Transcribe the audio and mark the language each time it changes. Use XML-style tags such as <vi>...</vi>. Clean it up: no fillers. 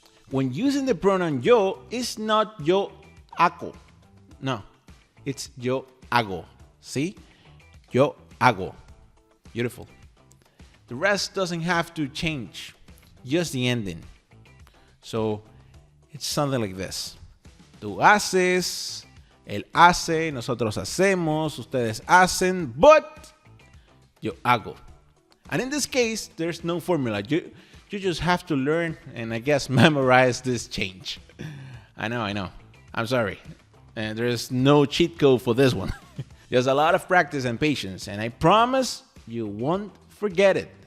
<en>When using the pronoun yo, it's not</en> <es>yo hago.</es> <en>No, it's</en> <es>yo hago.</es> <en>See?</en> <es>Yo hago.</es> <en>Beautiful. The rest doesn't have to change, just the ending. So it's something like this.</en> <es>Tú haces, él hace, nosotros hacemos, ustedes hacen,</es> <en>but</en> <es>yo hago.</es> <en>And in this case, there's no formula. You just have to learn and I guess memorize this change. I know. I'm sorry. And there's no cheat code for this one. There's a lot of practice and patience, and I promise you won't forget it.</en>